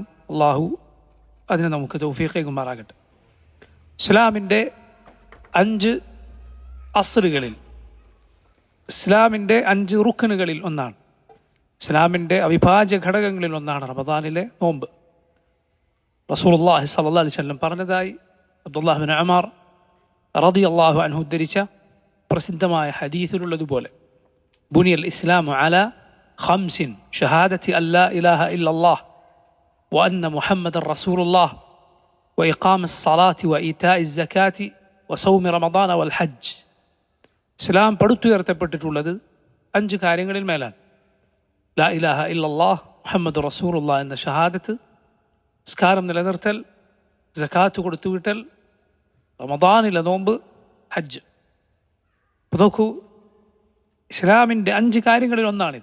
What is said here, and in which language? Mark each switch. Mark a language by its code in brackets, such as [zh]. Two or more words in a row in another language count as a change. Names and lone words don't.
[ml] അല്ലാഹു അതിന് നമുക്ക് തൗഫീഖ് നൽകുമാറാകട്ടെ. ഇസ്ലാമിൻ്റെ 5 അസ്റുകളിൽ, ഇസ്ലാമിൻ്റെ 5 റുക്നുകളിൽ ഒന്നാണ്, ഇസ്ലാമിൻ്റെ അവിഭാജ്യ ഘടകങ്ങളിൽ ഒന്നാണ് റമദാനിലെ നോമ്പ്. [ar] رسول الله صلى الله عليه وسلم പറഞ്ഞതായി അബ്ദുല്ലാഹ് ഇബ്നു ഉമർ رضي الله عنه [ml] ഉദ്ധരിച്ച പ്രസിദ്ധമായ ഹദീസിലുള്ളതുപോലെ [ar] بني الإسلام على 5: شهادة أن لا إله إلا الله وأن محمد رسول الله وإقام الصلاة وإيتاء الزكاة وصوم رمضان والحج. [ml] ഇസ്ലാം പടുത്തുയർത്തപ്പെട്ടിട്ടുള്ളത് 5 കാര്യങ്ങളിൽ മേലാണ്. [ar] لا إله إلا الله محمد رسول الله [ml] എന്ന ഷഹാദത്ത്, നിസ്കാരം നിലനിർത്തൽ, സകാത്ത് കൊടുത്തുവിട്ടൽ, റമദാനിലെ നോമ്പ്, ഹജ്ജ്. അപ്പോൾ നോക്കൂ, ഇസ്ലാമിൻ്റെ 5 കാര്യങ്ങളിൽ ഒന്നാണിത്.